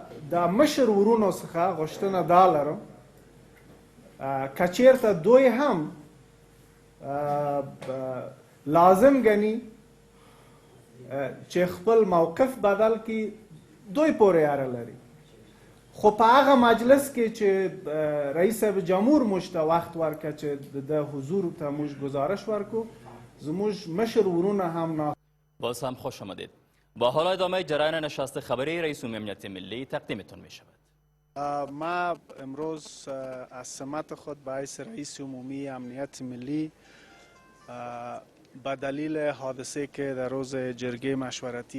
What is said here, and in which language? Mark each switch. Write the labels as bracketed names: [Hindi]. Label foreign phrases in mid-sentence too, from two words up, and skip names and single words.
[Pashto] د مشر ورونو څخه غوښتنه دا لرم که چېرته دوی هم لازم ګڼي چې خپل موقف بدل کړي، دوی پورې اړه لري. خو په هغه مجلس کې چې رئیس جمهور موږ ته وخت ورکړه چې د حضور ته موږ گزارش ورکو، زموږ مشر ورونه هم [Persian] باز هم خوش آمدید. با حال ادامه جریان نشست خبری رئیس عمومی امنیت ملی تقدیمتون می شود. ما امروز از سمت خود به حیث رئیس عمومی امنیت ملی به دلیل حادثه که در روز جرگه مشورتی